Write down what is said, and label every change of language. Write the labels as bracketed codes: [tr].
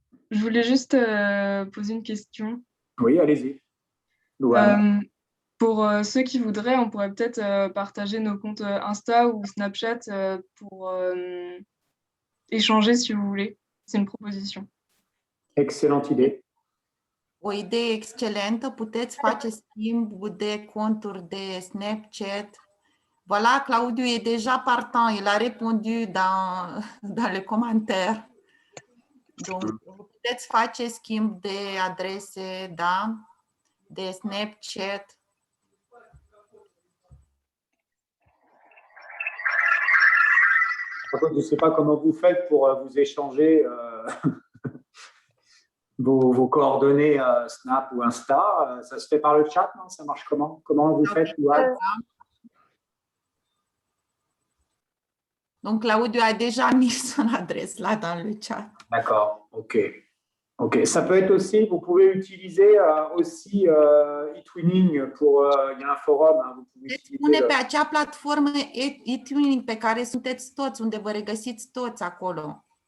[fr] Je voulais juste poser une question. Oui, allez-y. Louane. Pour ceux qui voudraient, on pourrait peut-être partager nos comptes Insta ou Snapchat pour échanger si vous voulez. C'est une proposition. Excellente idée. [ro] O idee excelentă, puteți face schimb de conturi de Snapchat. [fr] Voilà, Claudiu est déjà partant, il a répondu dans les commentaires. [ro] Donc, puteți face schimb de adrese, da, de Snapchat. [fr] Par contre, je ne sais pas comment vous faites pour vous échanger vos coordonnées Snap ou Insta. Ça se fait par le chat, non? Ça marche comment? Comment vous faites? Donc, Claudiu a déjà mis son adresse là dans le chat. D'accord, ok. Ok, ça peut être aussi, vous pouvez utiliser aussi eTwinning pour, il y a un forum, hein, vous pouvez utiliser [ro] pe acea platformă eTwinning pe care sunteți toți, unde vă regăsiți toți acolo.